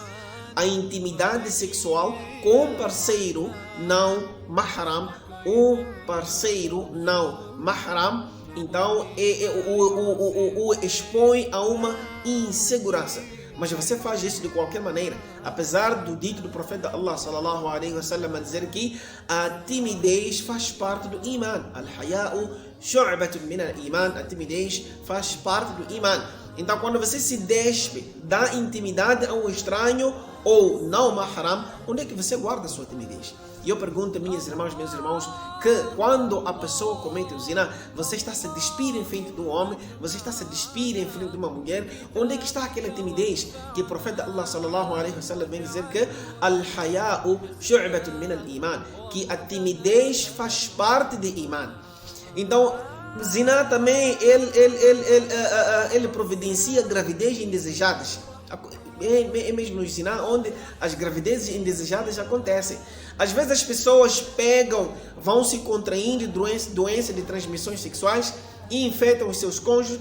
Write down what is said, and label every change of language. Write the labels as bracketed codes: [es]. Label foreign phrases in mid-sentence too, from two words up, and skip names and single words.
[pt] A intimidade sexual com parceiro não mahram, o parceiro não mahram, então o expõe a uma insegurança. Mas você faz isso de qualquer maneira, apesar do dito do profeta Allah [ar] صلى الله عليه وسلم [pt] a dizer que a timidez faz parte do iman. [ar] الحياء شعبة من الإيمان. [pt] A timidez faz parte do iman. Então, quando você se despe da intimidade a um estranho ou não mahram, onde é que você guarda a sua timidez? E eu pergunto, minhas irmãs, meus irmãos, que quando a pessoa comete o zina, você está a se despir em frente do homem, você está a se despir em frente de uma mulher, onde é que está aquela timidez que o profeta Allah [ar] صلى الله عليه وسلم [pt] vem dizer que [ar] الحياء شعبة من الإيمان, [pt] que a timidez faz parte de iman. Então, zina também, ele providencia gravidez indesejadas. É mesmo no zina onde as gravidezes indesejadas acontecem. Às vezes as pessoas vão se contraindo doenças de transmissões sexuais e infectam os seus cônjuges.